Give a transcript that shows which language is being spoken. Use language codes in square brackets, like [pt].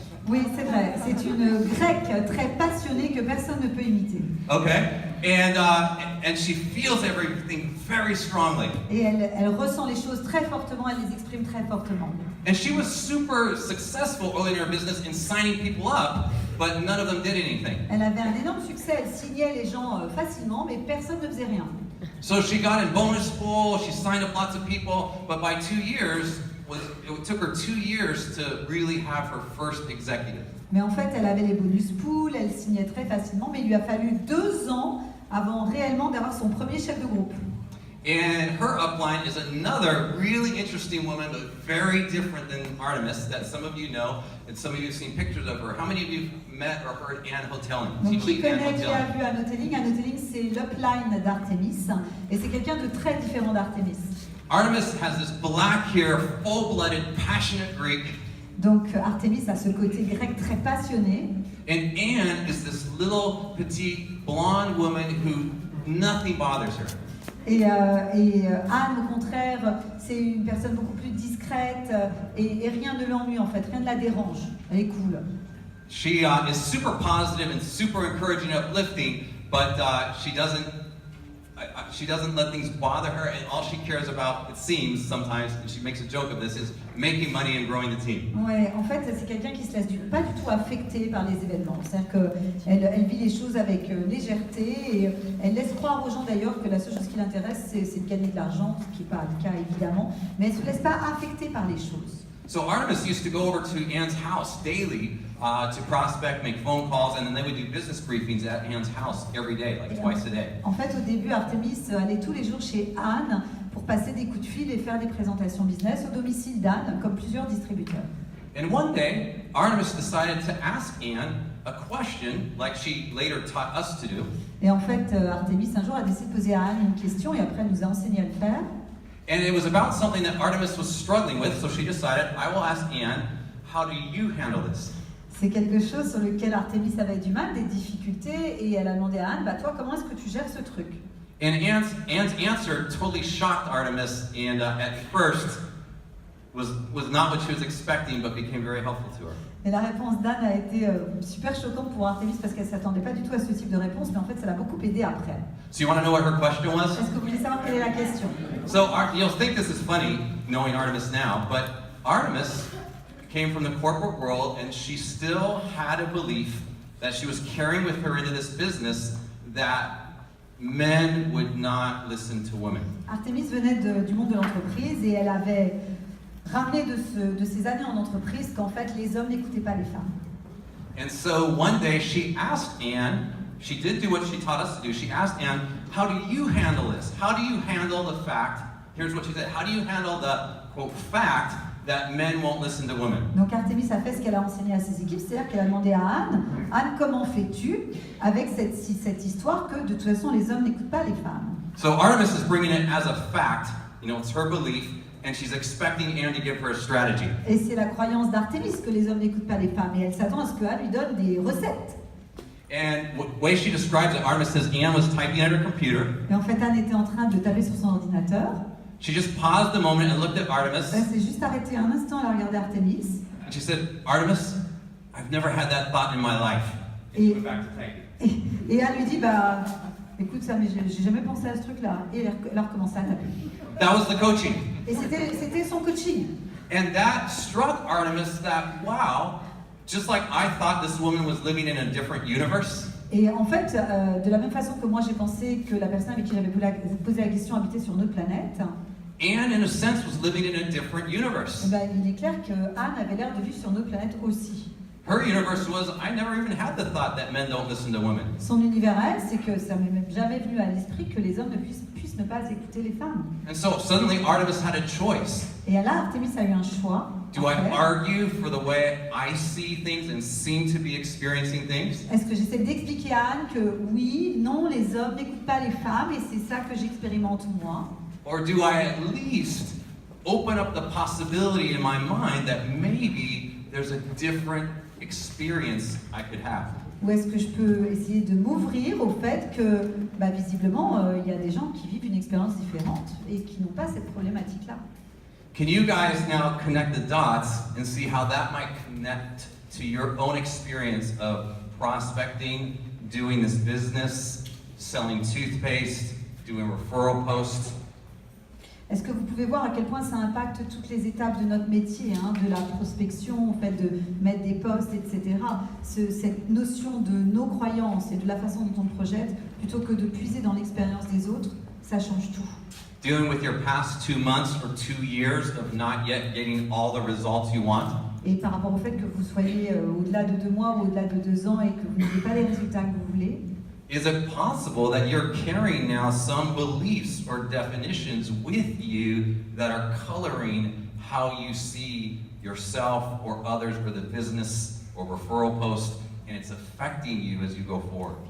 [fr] Oui, c'est vrai. C'est une grecque très passionnée que personne ne peut imiter. [en] Okay. And she feels everything very strongly. [fr] Et elle ressent les choses très fortement, elle les exprime très fortement. [en] And she was super successful early in her business in signing people up, but none of them did anything. [fr] Elle avait un énorme succès, elle signait les gens facilement, mais personne ne faisait rien. [en] So she got in bonus pool, she signed up lots of people, but by 2 years, it took her 2 years to really have her first executive. [fr] Mais en fait, elle avait les bonus pools, elle signait très facilement, mais il lui a fallu 2 ans avant réellement d'avoir son premier chef de groupe. [en] And her upline is another really interesting woman, but very different than Artemis, that some of you know, and some of you have seen pictures of her. How many of you met or heard Anne Hotelling? [fr] Donc, qui connaît, qui a vu Anne Hotelling? Anne Hotelling, c'est l'upline d'Artemis, et c'est quelqu'un de très différent d'Artemis. [en] Artemis has this black hair, full-blooded, passionate Greek. [fr] Donc Artemis a ce côté grec très passionné. [en] And Anne is this little, petite, blonde woman who nothing bothers her. [fr] Et Anne, au contraire, c'est une personne beaucoup plus discrète et rien ne l'ennuie en fait, rien ne la dérange. Elle est cool. [en] She is super positive and super encouraging, uplifting, but she doesn't she doesn't let things bother her, and all she cares about, it seems sometimes, and she makes a joke of this, is making money and growing the team. [fr] Ouais, en fait, c'est quelqu'un qui se laisse pas du tout affecter par les événements. C'est-à-dire qu'elle vit les choses avec légèreté et elle laisse croire aux gens d'ailleurs que la seule chose qui l'intéresse, c'est de gagner de l'argent, ce qui n'est pas le cas évidemment, mais elle ne se laisse pas affecter par les choses. [en] So Artemis used to go over to Anne's house daily to prospect, make phone calls, and then they would do business briefings at Anne's house every day, like twice a day. [fr] En fait, au début, Artemis allait tous les jours chez Anne pour passer des coups de fil et faire des présentations business au domicile d'Anne, comme plusieurs distributeurs. [en] And one day, Artemis decided to ask Anne a question, like she later taught us to do. [fr] Et en fait, Artemis un jour a décidé de poser à Anne une question et après elle nous a enseigné à le faire. [en] And it was about something that Artemis was struggling with, so she decided, I will ask Anne, how do you handle this? [fr] C'est quelque chose sur lequel Artemis avait du mal, des difficultés, et elle a demandé à Anne, bah toi, comment est-ce que tu gères ce truc? [en] And Anne's answer totally shocked Artemis, and at first was not what she was expecting, but became very helpful to her. [fr] Et la réponse d'Anne a été super choquante pour Artemis parce qu'elle ne s'attendait pas du tout à ce type de réponse, mais en fait, ça l'a beaucoup aidé après. [en] So you want to know what her question was? [fr] Est-ce que vous voulez savoir quelle est la question? [en] So you'll think this is funny, knowing Artemis now, but Artemis came from the corporate world, and she still had a belief that she was carrying with her into this business that men would not listen to women. [fr] Artemis venait du monde de l'entreprise et elle avait ramené de ses années en entreprise qu'en fait les hommes n'écoutaient pas les femmes. [en] And so one day she asked Anne, she did do what she taught us to do, she asked Anne, how do you handle this? How do you handle the fact, here's what she said, how do you handle the, quote, fact that men won't listen to women? [fr] Donc Artemis a fait ce qu'elle a enseigné à ses équipes, c'est-à-dire qu'elle a demandé à Anne, Anne, comment fais-tu avec cette histoire que de toute façon les hommes n'écoutent pas les femmes? [en] So Artemis is bringing it as a fact, you know, it's her belief, and she's expecting Anne to give her a strategy. [fr] Et c'est la croyance d'Artemis que les hommes n'écoutent pas les femmes, et elle s'attend à ce que Anne lui donne des recettes. [en] And the way she describes it, Artemis says Anne was typing at her computer. [fr] Et en fait, Anne était en train de taper sur son ordinateur. [en] She just paused a moment and looked at Artemis. [fr] Elle s'est juste arrêtée un instant, elle a regardé Artemis. [en] And she said, Artemis, I've never had that thought in my life. And she went back to typing. [fr] Et Anne lui dit, bah, écoute ça, mais j'ai jamais pensé à ce truc-là. Et elle a recommencé à taper. [en] That was the coaching. [fr] Et c'était son coaching. [en] And that struck Artemis that, wow, just like I thought this woman was living in a different universe. [fr] Et en fait, de la même façon que moi j'ai pensé que la personne avec qui j'avais posé la question habitait sur une autre planète, [en] Anne, in a sense, was living in a different universe. [fr] eh ben, il est clair que Anne avait l'air de vivre sur une autre planète aussi. [en] Her universe was, I never even had the thought that men don't listen to women. [fr] Son univers à elle, c'est que ça m'est même jamais venu à l'esprit que les hommes puissent ne pas écouter les femmes. [en] And so suddenly Artemis had a choice. [fr] Et là, Artemis a eu un choix. [en] Do I argue for the way I see things and seem to be experiencing things? [fr] Est-ce que j'essaie d'expliquer à Anne que oui, non, les hommes n'écoutent pas les femmes et c'est ça que j'expérimente moi? [en] Or do I at least open up the possibility in my mind that maybe there's a different experience I could have? [fr] Ou est-ce que je peux essayer de m'ouvrir au fait que, bah, visiblement, il y a des gens qui vivent une expérience différente et qui n'ont pas cette problématique-là? [en] Can you guys now connect the dots and see how that might connect to your own experience of prospecting, doing this business, selling toothpaste, doing referral posts? [fr] Est-ce que vous pouvez voir à quel point ça impacte toutes les étapes de notre métier, hein, de la prospection, au fait de mettre des posts, etc. Cette notion de nos croyances et de la façon dont on projette, plutôt que de puiser dans l'expérience des autres, ça change tout. [en] Dealing with your past 2 months or 2 years of not yet getting all the results you want? [fr] Et par rapport au fait que vous soyez au-delà de 2 mois ou au-delà de 2 ans et que vous n'ayez pas les résultats que vous voulez, [en] is it possible that you're carrying now some beliefs or definitions with you that are coloring how you see yourself or others or the business or referral post, and it's affecting you as you go forward?